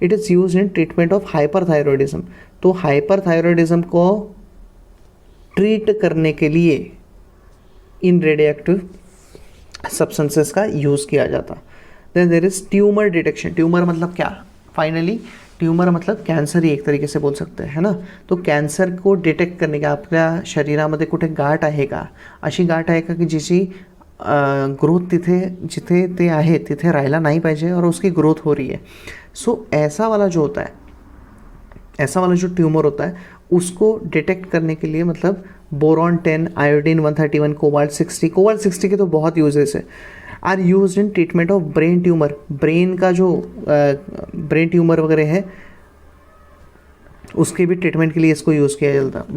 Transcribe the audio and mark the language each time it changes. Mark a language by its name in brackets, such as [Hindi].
[English] It is used in treatment of hyperthyroidism. [Hindi] तो hyperthyroidism को treat करने के लिए इन रेडियोएक्टिव सब्सटेंसेस का यूज़ किया जाता। [English] Then there is tumour detection. [Hindi] Tumour मतलब क्या, फाइनली ट्यूमर मतलब कॅन्सर ही एक तरीके से बोल सकते हैं, है ना। [Marathi] तो कॅन्सर को डिटेक्ट करणे का आपल्या शरीरामध्ये कुठे गाठ आहे का, अशी गाठ आहे का की जिची ग्रोथ तिथे जिथे ते आहे तिथे राहायला नाही पाहिजे [Hindi] और उसकी ग्रोथ हो रही है। सो ऐसा वाला जो होता है, ऐसा वाला जो ट्यूमर होता है उसको डिटेक्ट करने के लिए मतलब बोरॉन 10, आयोडीन 131, कोबाल्ट 60, कोबाल्ट 60 के तो बहुत यूजेस है, [English] Are used in treatment of brain tumour. [Hindi] Brain का जो ब्रेन ट्यूमर वगैरह है उसके भी ट्रीटमेंट के लिए इसको यूज़ किया जाता है।